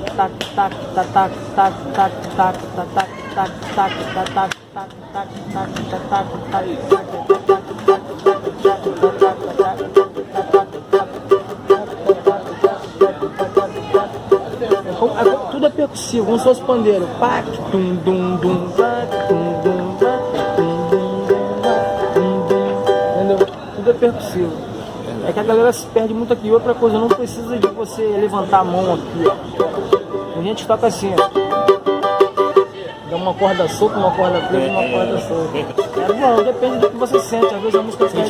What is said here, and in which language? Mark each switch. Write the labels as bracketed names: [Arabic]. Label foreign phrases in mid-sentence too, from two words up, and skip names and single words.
[Portuguese] Tac, tac, tac, tac, tac, tac, tac, tac, tac, tac, tac, tac, tac, tac, tac, tac, tac, tudo é percussivo, como se fosse pandeiro. Pac, dum, dum, dum, pac, dum, dum, pac, dum, dum, dum, dum. Entendeu? Tudo é percussivo. É que a galera se perde muito aqui. Outra coisa, não precisa de você levantar a mão aqui, ó. A gente toca assim, ó. Dá uma corda solta, uma corda presa e uma corda solta. É bom, depende do que você sente. Às vezes a música perde.